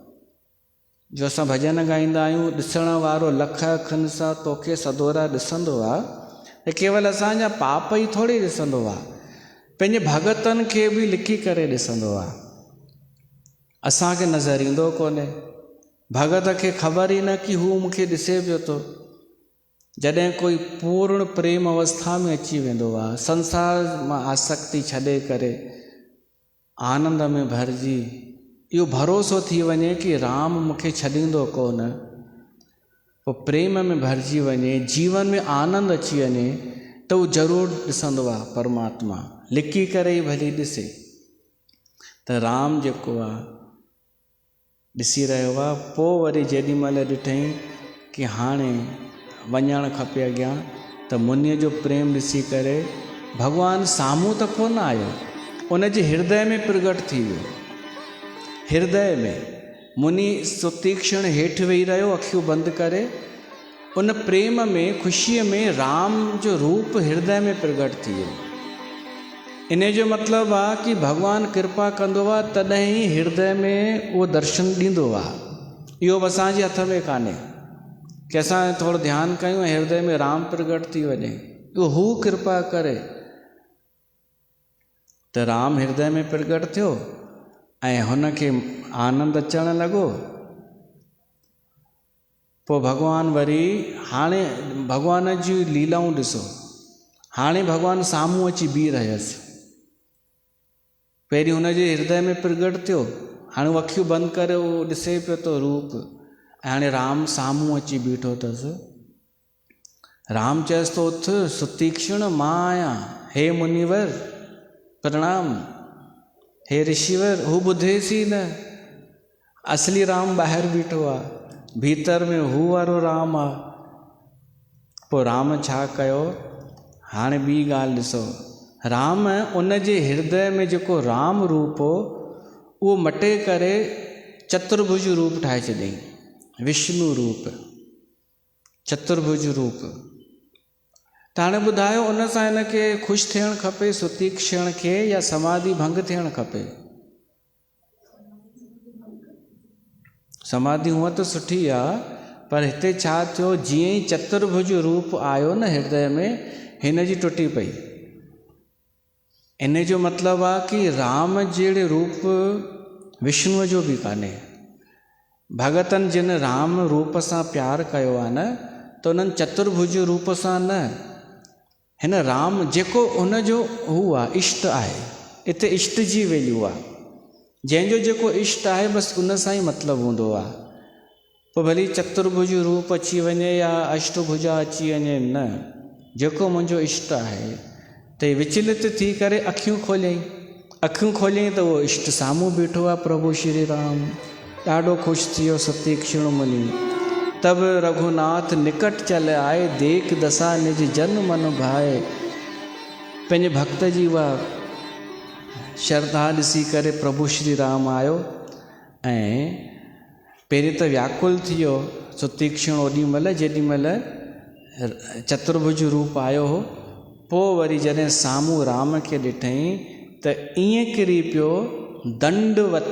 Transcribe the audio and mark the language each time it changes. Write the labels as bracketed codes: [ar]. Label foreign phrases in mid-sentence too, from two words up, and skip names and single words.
[sd] जो असां भॼन ॻाईंदा आहियूं, ॾिसण वारो लख अखियुनि सां तोखे सदोरा ॾिसंदो आहे, त केवल असांजा पाप ई थोरी ॾिसंदो आहे, पंहिंजे भगतनि खे बि लिखी करे ॾिसंदो आहे। असांखे नज़र ईंदो कोन्हे, भगत खे ख़बर ई न कि हू मूंखे ॾिसे पियो थो। जॾहिं कोई पूर्ण प्रेम अवस्था में अची वेंदो आहे, संसार मां आसक्ति छॾे करे आनंद में भरिजी इहो भरोसो थी वञे कि राम मूंखे छॾींदो कोन, पोइ प्रेम में भरिजी वञे, जीवन में आनंद अची वञे, त उहो ज़रूरु ॾिसंदो आहे परमात्मा, लिकी करे ई भली ॾिसे। त राम जेको आहे ॾिसी रहियो आहे। पोइ वरी जेॾी महिल ॾिठईं कि हाणे वञणु खपे अॻियां, त मुनीअ जो प्रेम ॾिसी करे भॻवानु साम्हूं त कोन आयो, उन जे हृदय में प्रगट थी वियो। हृदय में मुनी सुतीक्षण हेठि वेही रहियो अखियूं बंदि करे, उन प्रेम में ख़ुशीअ में राम जो रूप हृदय में प्रगट थी वियो। इन जो मतिलबु आहे कि भॻवानु कृपा कंदो आहे तॾहिं ई हृदय में उहो दर्शन ॾींदो आहे। इहो बि असांजे हथ में कान्हे कि असां थोरो ध्यानु कयूं ऐं हृदय में राम प्रगट थी वञे। उहो हू कृपा करे त राम हृदय में प्रगट थियो ऐं हुनखे आनंद अचणु लॻो। पोइ भॻवानु वरी, हाणे भॻवान जी लीलाऊं ॾिसो, हाणे भॻवानु साम्हूं अची बीह रहियसि। पहिरीं हुनजे हृदय में प्रगट थियो, हाणे उहो अखियूं बंदि करे उहो ॾिसे पियो थो रूप, ऐं हाणे राम साम्हूं अची बीठो अथसि। राम चएसि थो, उथ सुतीक्षण मां आहियां, हे मुनिवर प्रणाम, हे ऋषिवर। हू ॿुधेसि ई न, असली राम ॿाहिरि बीठो आहे, भीतर में हू वारो राम आहे। पोइ राम छा कयो, हाणे ॿी ॻाल्हि ॾिसो, राम उन जे हृदय में जेको राम रूप हो उहो मटे करे चतुर्भुज रूप ठाहे छॾियईं, विष्णु रूप, चतुर्भुज रूप। त हाणे ॿुधायो, उन सां हिनखे ख़ुशि थियणु खपे सुतीक्षण खे, या समाधि भंग थियणु खपे? समाधि हूअं त सुठी आहे, पर हिते छा थियो, जीअं ई चतुर्भुज रूप आयो न हृदय में, हिन जी टुटी पई। इन जो मतिलबु आहे कि राम जहिड़े रूप विष्णुअ जो बि कान्हे। भगतनि जिन राम रूप सां प्यारु कयो आहे न, त उन्हनि चतुर्भुज रूप सां न, हिन राम जेको उनजो हू आहे, इष्ट आहे। हिते इष्ट जी वैल्यू आहे, जंहिंजो जेको इष्ट आहे बसि उन सां ई मतिलबु हूंदो आहे। पोइ भली चतुर्भुज रूप अची वञे या अष्टभुजा अची वञे, न, जेको मुंहिंजो इष्ट आहे। त विचलित थी करे अखियूं खोलियईं, अखियूं खोलियईं त उहो इष्ट साम्हूं बीठो आहे, प्रभु श्री राम। ॾाढो ख़ुशि थी वियो सुतीक्षण मुनि। [awa] तब रघुनाथ निकट चल आए, देख दशा निज जन मन भाए। [sd] पंहिंजे भक्त जी उहा श्रद्धा ॾिसी करे प्रभु श्री राम आयो ऐं पहिरीं त व्याकुल थी वियो सुतीक्षण ओॾी महिल जेॾी महिल चतुर्भुज रूप आयो हो। पोइ वरी जॾहिं साम्हूं राम खे ॾिठईं त ईअं किरी पियो दंडवत।